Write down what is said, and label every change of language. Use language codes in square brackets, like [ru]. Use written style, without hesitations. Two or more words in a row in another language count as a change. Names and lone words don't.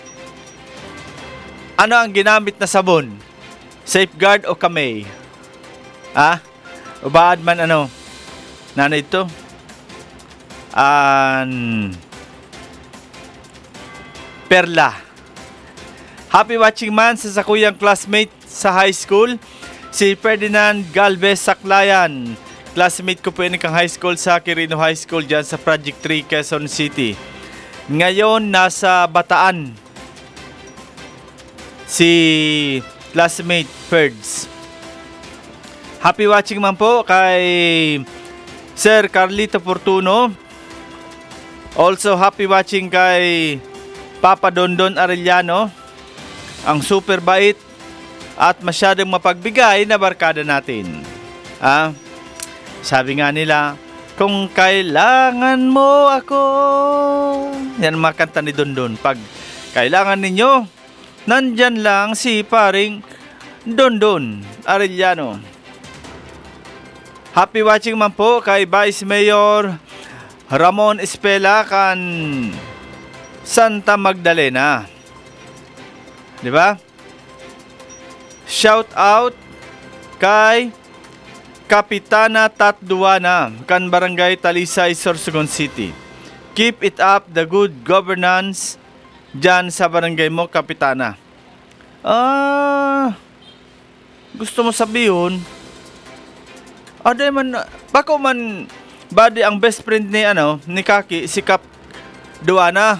[tl] Ano ang ginamit na sabon? Safeguard o kamay? Ubaad man Nana ito? Perla. [en] Happy watching [bik] man sa sakuyang classmate sa high school, si Ferdinand Galvez Saklayan. [tl] Classmate ko po yun kang high school sa Quirino High School dyan sa Project 3, Quezon City. Ngayon, nasa Bataan. Si classmate Ferds. [en] Happy watching [tl] man po kay Sir Carlito Fortuno. [en] Also happy watching [tl] kay Papa Dondon Arellano, ang super bait at masyadong mapagbigay na barkada natin. Sabi nga nila, kung kailangan mo ako. Yan ang mga kanta ni Dondon. Pag kailangan ninyo, nandyan lang si paring Dondon Arellano. [en] Happy watching [tl] man po kay Vice Mayor Ramon Espela kan Santa Magdalena. Di ba? [en] Shout out [tl] kay Kapitana Tatduana kan Barangay Talisay, Sorsogon City. [en] Keep it up the good governance [tl] dyan sa barangay mo, [en] Kapitana. [tl] Gusto mo sabihin, bako man badi ang best friend ni Kaki, si Kap Duana.